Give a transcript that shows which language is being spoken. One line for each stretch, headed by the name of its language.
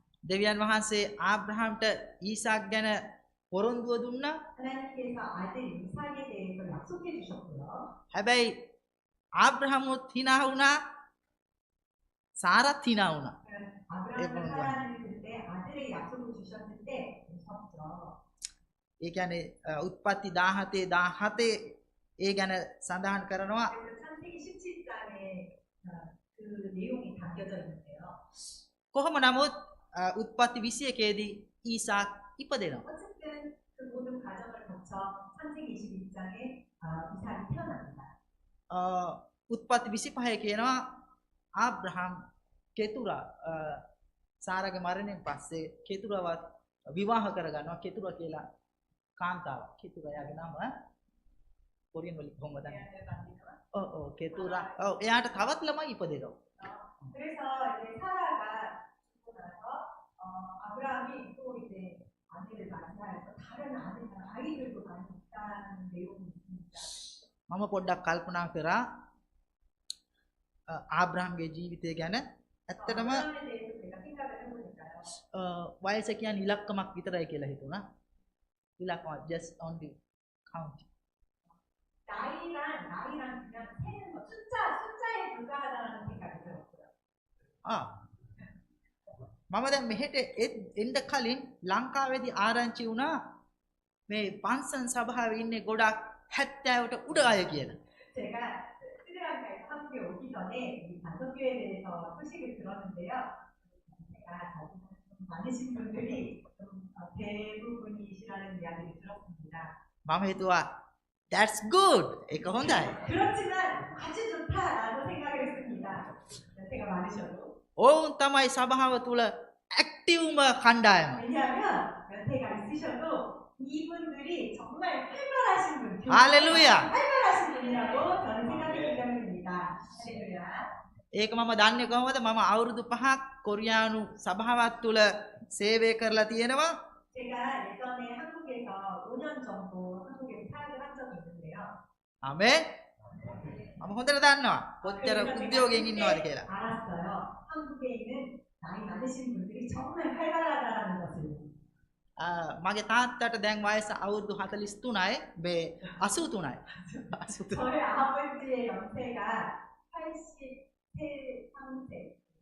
Sinhala: දෙවියන් වහන්සේ ආබ්‍රහම්ට ඊසාක් ගැන පොරොන්දුව දුන්නා.
Korean: 하나님께서 아들 이삭에 대해서 약속해 주셨고요.
Sinhala: හැබැයි ආබ්‍රහමුත් hina වුණා. සාරත් hina වුණා.
Korean: 아브라함을 그런 거야. 사랑하는 그때 아들의 약속을 주셨을 때 무섭죠.
Sinhala: ඒ කියන්නේ උත්පත්ති 17 17 ඒ ගැන සඳහන් කරනවා.
Korean: 그래서 창세기 17장에 그 내용이 담겨져 있는데요.
Sinhala: කොහොම නමුත් උත්පත්ති 21ේදී ඊසාක් ඉපදෙනවා.
Korean: 어쨌든 그 모든 과정을 거쳐 창세기 21장에 이삭이 태어납니다.
Sinhala: උත්පත්ති 25 කියනවා ආබ්‍රහම් කෙතුරා සාරාගේ මරණයෙන් පස්සේ කෙතුරාවත් විවාහ කරගන්නවා. කෙතුරා කියලා කාන්තාව. කෙතුරා යාගේ නම කොරියන් වල කොහොමද දන්නේ? කෙතුරා. එයාට තවත් ළමයි ඉපදෙනවා.
Korean: 그래서 이제 사라가 죽고 나서 아브라함이 또 이제 아내를 만나서 다른 아이들도 많이 있다는 내용이 있습니다.
Sinhala: මම පොඩ්ඩක් කල්පනා කරා ආබ්‍රහම්ගේ ජීවිතය ගැන. ඇත්තටම
Korean: 아브라함에 대해서 제가 생각을 해보니까요.
Sinhala: වයස කියන්නේ ඉලක්කමක් විතරයි කියලා හිතුණා. ඉලක්කම
English: just only count.
Korean: 나이랑 그냥 세는 거 숫자에 불과하다는 생각이 들었고요.
Sinhala: මම දැන් මෙහෙට එන්න කලින් ලංකාවේදී ආරංචි වුණා මේ පන්සල් සභාවේ ඉන්නේ ගොඩක් 70ට උඩ අය කියලා.
Korean: 제가 스리랑카에서 한국에 오기 전에 이 단독교회에 대해서 소식을 들었는데요. 제가 좀 많으신 분들이 좀 대부분이시라는 이야기를 들었습니다.
Sinhala: මම හිතුවා
English: that's good.
Sinhala: ඒක හොඳයි.
Korean: 그렇지만 아주 좋다라고 생각을 했습니다. 연세가 많으셔도.
Sinhala: ඔවුන් තමයි සභාව තුල ඇක්ටිව්ම කණ්ඩායම.
Korean: 왜냐하면 연세가 있으셔도 이분들이 정말 활발하신 분. 할렐루야. 활발하신 분이라고 저는 생각했기 때문입니다. 할렐루야.
Sinhala: ඒක මම දන්නේ කොහොමද? මම අවුරුදු 5ක් කොරියානු සභාවක් තුල සේවය කරලා තියෙනවා.
Korean: 제가 예전에 한국에서 5년 정도 한국에서 사역을 한 적이 있는데요.
Sinhala: ආමෙන්. මම හොඳට දන්නවා කොච්චර උද්‍යෝගයෙන් ඉන්නවද කියලා.
Korean: 알았어요. 한국에 있는 나이 많으신 분들이 정말 활발하다라는 것을.
Sinhala: මගේ තාත්තට දැන් වයස අවුරුදු 43යි. මේ 83යි. 83.
Korean: 저희 아버지의 연세가 83세.